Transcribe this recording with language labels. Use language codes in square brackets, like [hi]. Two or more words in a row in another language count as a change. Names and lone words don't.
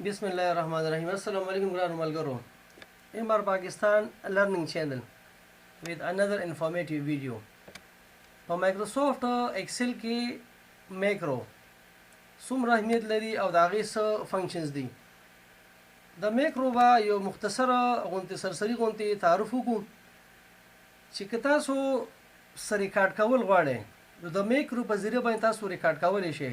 [ar] بسم الله الرحمن الرحیم. السلام علیکم [ps] ګرانو ملګرو. [en] MR Pakistan learning channel with another informative video. [ps] په مایکروسافټ ایکسل کې میکرو څومره اهمیت لري او د هغې څه فنکشنز دي. د میکرو به یو مختصره غونتې سرسري غونتې تعارف وکړو چې که تاسو څه ریکارډ کول غواړئ نو د میکرو په ذریعه باندې تاسو ریکارډ کولی شئ.